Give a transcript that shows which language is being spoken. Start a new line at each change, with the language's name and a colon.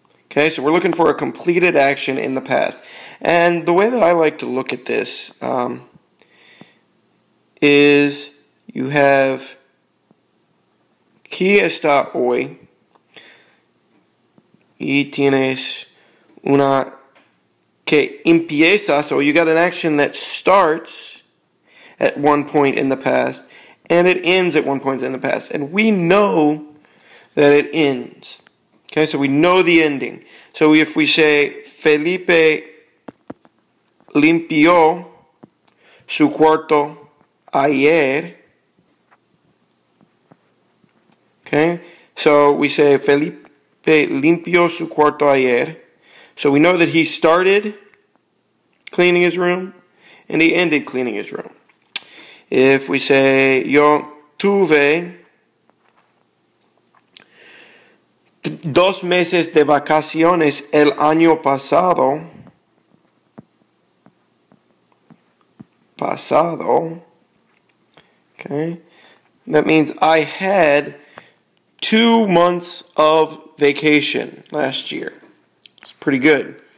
English: Okay, so we're looking for a completed action in the past. And the way that I like to look at this is you have
Spanish: aquí está hoy y tienes una que empieza,
English: so you got an action that starts at one point in the past and it ends at one point in the past, and we know that it ends. Okay, so we know the ending. So if we say
Spanish: Felipe limpió su cuarto ayer,
English: okay, so we say
Spanish: Felipe limpió su cuarto ayer.
English: So we know that he started cleaning his room and he ended cleaning his room. If we say
Spanish: yo tuve 2 meses de vacaciones el año pasado,
English: okay, that means I had 2 months of vacation last year. It's pretty good.